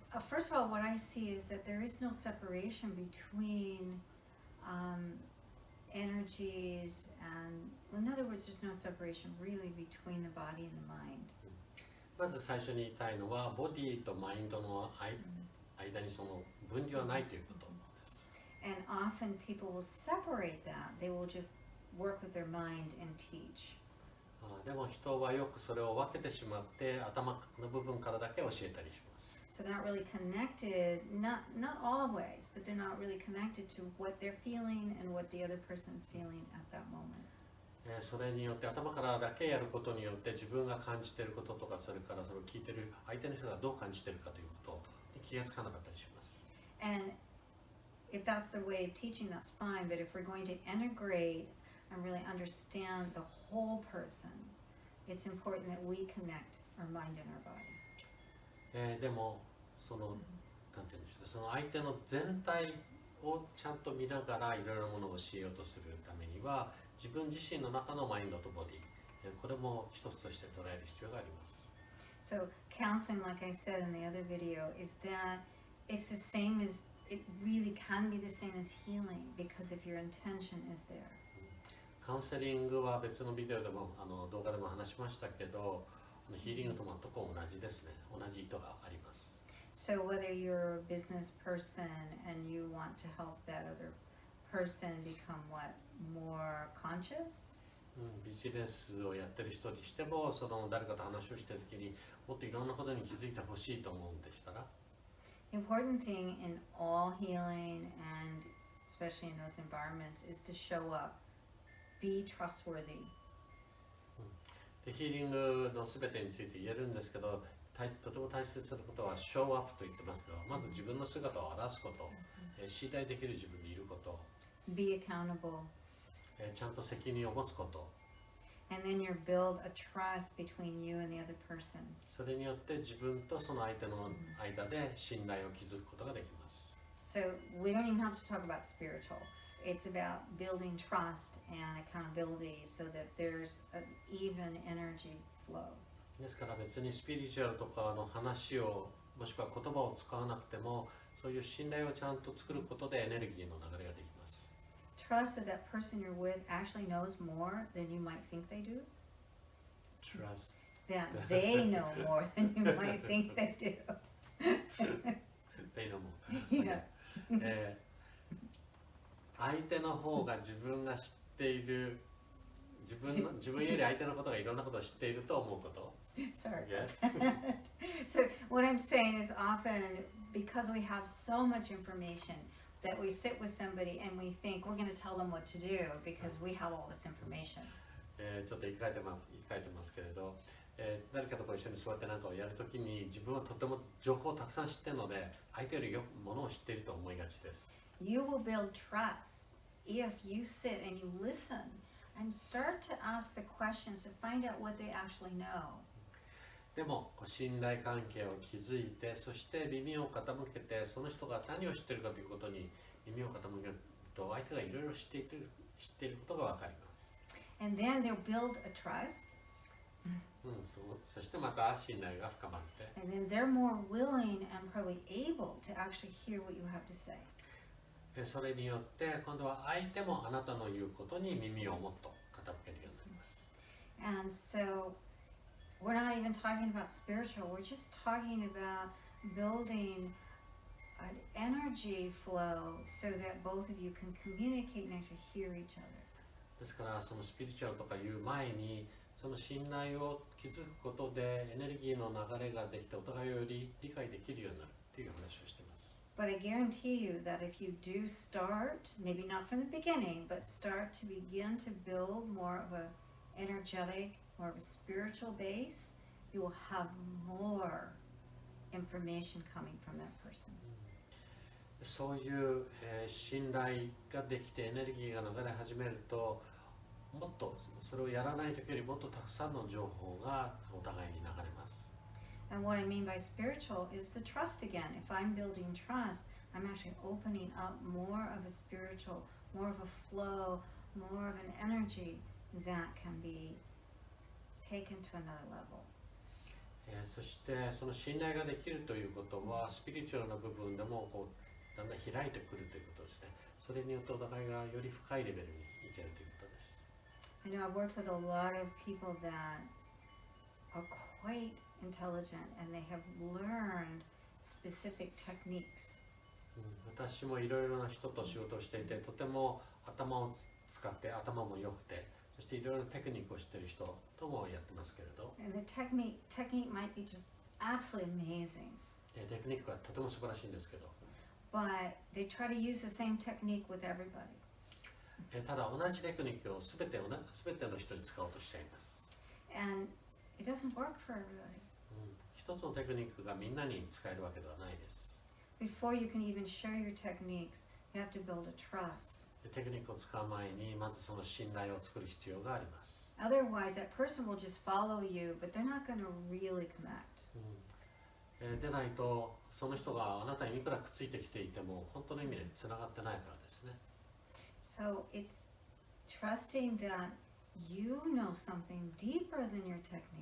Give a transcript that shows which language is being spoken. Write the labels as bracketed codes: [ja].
[en] First of all, what I see is that there is no separation between energies and, in other words, there's no separation really between the body and the mind. [ja] まず最初に言いたいのは、ボディとマインドの間にその分離はないということです。 [en] And often people will separate that. They will just work with their mind and teach. [ja] でも人はよくそれを分けてしまって頭の部分からだけ教えたりします。 [en] So they're not really connected, not always, but they're not really connected to what they're feeling and what the other person's feeling at that moment. [ja] それによって頭からだけやることによって自分が感じていることとか、それからそれを聞いている相手の人がどう感じているかということに気がつかなかったりします。 [en] And if that's the way of teaching, that's fine. But if we're going to integrate and really understand the whole person, it's important that we connect our mind and our body. [ja] でもなんていうんでしょう、その相手の全体をちゃんと見ながらいろいろなものを教えようとするためには、自分自身の中のマインドとボディ、これも一つとして捉える必要があります。 [en] So counseling, like I said in the other video, is that it's the same as, it really can be the same as healing, because if your intention is there. [ja] カウンセリングは別のビデオでも動画でも話しましたけど、ヒーリングと全く同じですね。同じ意図があります。 [en] So whether you're a business person and you want to help that other person become what, more conscious? [ja] ビジネスをやってる人にしても、誰かと話をしているときにもっといろんなことに気づいてほしいと思うんでしたら、 [en] The important thing in all healing and especially in those environments is to show up, be trustworthy. [ja] でヒーリングのすべてについて言えるんですけど、とても大切なことはショーアップと言ってますけど、まず自分の姿を表すこと、信頼できる自分でいること、 [en] Be accountable. [ja] ちゃんと責任を持つこと、 [en] And then you build a trust between you and the other person. [ja] それによって自分とその相手の間で信頼を築くことができます。 [en] So we don't even have to talk about spiritual. It's about building trust and accountability so that there's an even energy flow. [ja] ですから別にスピリチュアルとかの話を、もしくは言葉を使わなくても、そういう信頼をちゃんと作ることでエネルギーの流れができます。 [en] Trust that that person you're with actually knows more than you might think they do. Trust. That they know more than you might think they do. They know more. Yeah. [ja] 相手の方が自分が知っている、自分より相手のことがいろんなことを知っていると思うこと。 [en] Sorry. Yes. So what I'm saying is often because we have so much information that we sit with somebody and we think we're going to tell them what to do because we have all this information. [ja] ちょっと言い換えてますけれど、誰かと一緒に座って何かをやるときに自分はとても情報をたくさん知っているので、相手よりよくものを知っていると思いがちです。 [en] You will build trust if you sit and you listen and start to ask the questions to find out what they actually know. [ja] でも信頼関係を築いて、そして耳を傾けて、その人が何を知っているかということに耳を傾けると、相手がいろいろ知っていることがわかります。 [en] And then they'll build a trust. [ja] そしてまた信頼が深まって、 [en] And then they're more willing and probably able to actually hear what you have to say. [ja] それによって今度は相手もあなたの言うことに耳をもっと傾けるようになります。 [en] And so we're not even talking about spiritual, we're just talking about building an energy flow so that both of you can communicate and actually hear each other. [ja] ですからそのスピリチュアルとかいう前にその信頼を築くことでエネルギーの流れができてお互いをより理解できるようになるっていう話をしています。 [en] But I guarantee you that if you do start, maybe not from the beginning, but start to begin to build more of a energetic, more of a spiritual base, you will have more information coming from that person. [ja] そういう、信頼ができてエネルギーが流れ始めるともっとそれをやらない時よりもっとたくさんの情報がお互いに流れます。 [en] And what I mean by spiritual is the trust again. If I'm building trust, I'm actually opening up more of a spiritual, more of a flow, more of an energy that can be taken to another level. [ja] そしてその信頼ができるということはスピリチュアルな部分でもこうだんだん開いてくるということですね。それによってお互いがより深いレベルにいけるということです。 [en] I know I've worked with a lot of people that are quite intelligent and they have learned specific techniques. [ja] 私もいろいろな人と仕事をしていてとても頭を使って頭も良くてそしていろいろテクニックを知っている人ともやってますけれど [en] And the technique might be just absolutely amazing. [ja] テクニックはとても素晴らしいんですけど [en] But they try to use the same technique with everybody. [ja] ただ同じテクニックをすべての人に使おうとしちゃいます。 [en] And it doesn't work for everybody. [ja] 一つのテクニックがみんなに使えるわけではないです。 [en] Before you can even share your techniques, you have to build a trust. [ja] テクニックを使う前にまずその信頼を作る必要があります。 [en] Otherwise, that person will just follow you, but they're not going to really connect. [ja] でないとその人があなたにいくらくっついてきていても本当の意味でつながってないからですね。 [en] So it's trusting that you know something deeper than your technique.